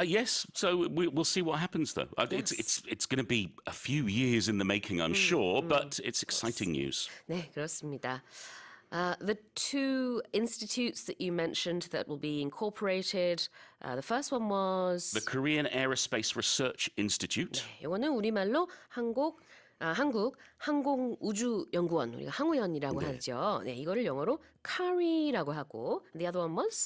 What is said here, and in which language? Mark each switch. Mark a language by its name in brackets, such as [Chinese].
[English] Yes, so we'll see what happens though. It's going to be a few years in the making, I'm sure, but it's exciting news. [Korean] 네, 그렇습니다. [English] The two institutes that you mentioned that will be incorporated, the first one was The Korean Aerospace Research Institute. [Korean] 이거는 우리말로 한국 항공우주연구원, 우리가 항우연이라고 하죠. 네, 이거를 영어로 CARI라고 하고, [English] the other one was